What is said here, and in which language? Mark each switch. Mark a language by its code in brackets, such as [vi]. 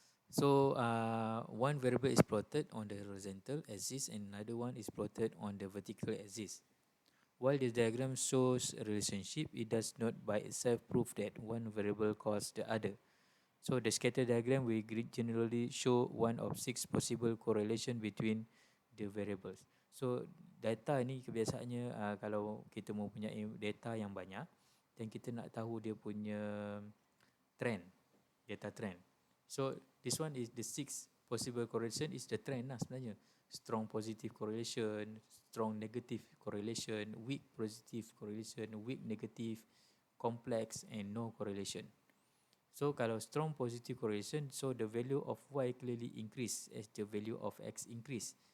[en] So one variable is plotted on the horizontal axis and another one is plotted on the vertical axis. While this diagram shows a relationship, it does not by itself prove that one variable causes the other. So the scatter diagram will generally show one of 6 possible correlation between the variables. [ms] So data ni kebiasaannya kalau kita mau punya data yang banyak dan kita nak tahu dia punya trend, data trend. [en] So this one is the 6 possible correlation is the trend lah sebenarnya. Strong positive correlation, strong negative correlation, weak positive correlation, weak negative, complex and no correlation. So kalau strong positive correlation, so the value of Y clearly increase as the value of X increase.